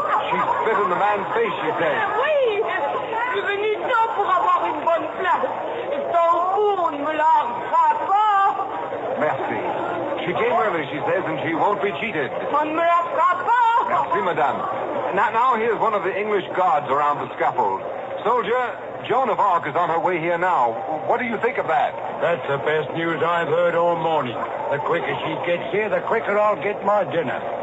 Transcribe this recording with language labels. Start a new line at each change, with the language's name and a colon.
English: She spit in the man's face, she said.
French: Oui, je suis venu tôt pour avoir une bonne place. Et son fou ne me lâchera pas. Merci.
English: She came early, she says, and she won't be cheated.
French: On ne me lâchera pas. Merci, madame.
English: Now here's one of the English guards around the scaffold. Soldier, Joan of Arc is on her way here now. What do you think of that? That's the best news I've heard all morning. The quicker she gets here, the quicker I'll get my dinner.